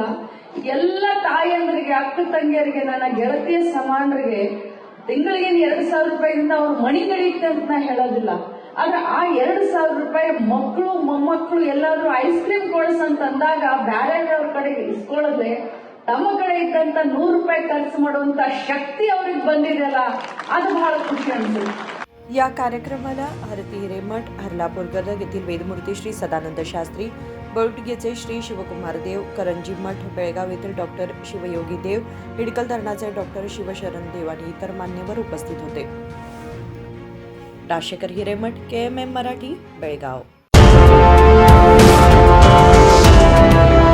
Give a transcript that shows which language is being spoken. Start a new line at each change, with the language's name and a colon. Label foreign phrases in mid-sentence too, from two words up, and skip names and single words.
Kannada: ಎಲ್ಲ ತಾಯಿಯಂದ್ರಿಗೆ, ಅಕ್ಕ ತಂಗಿಯರಿಗೆ, ನನ್ನ ಗೆಳತಿಯ ಸಮಾನರಿಗೆ ತಿಂಗಳಿಗೆ 2,000 ರೂಪಾಯಿಯಿಂದ ಅವ್ರ ಮಣಿ ನಡೆಯುತ್ತೆ ಅಂತ ನಾ ಹೇಳೋದಿಲ್ಲ. ಆದ್ರೆ ಆ 2,000 ರೂಪಾಯಿ ಮಕ್ಕಳು ಮೊಮ್ಮಕ್ಕಳು ಎಲ್ಲಾದ್ರೂ ಐಸ್ ಕ್ರೀಮ್ ಕೊಡಿಸಂತಂದಾಗ ಬ್ಯಾರೆಯವ್ರ ಕಡೆ ಇಸ್ಕೊಳ್ಳೋದ್ರೆ ತಮ್ಮ ಕಡೆ ಇದ್ದಂತ 100 ರೂಪಾಯಿ ಖರ್ಚು ಮಾಡುವಂತ ಶಕ್ತಿ ಅವ್ರಿಗೆ ಬಂದಿದೆಯಲ್ಲ, ಅದು ಬಹಳ ಖುಷಿ ಅನ್ಸುತ್ತೆ.
Marathi: या कार्यक्रमाला आरती हिरेमठ, हरलापूर गदग येथील वेदमूर्ती श्री सदानंद शास्त्री, बोर्डगेचे श्री शिवकुमार देव, करंजी मठ बेळगाव येथील डॉक्टर शिवयोगी देव, हिडकल धरणाचे डॉक्टर शिवशरण देव आणि इतर मान्यवर उपस्थित होते. राजशेखर हिरेमठ, KMM मराठी, बेळगाव.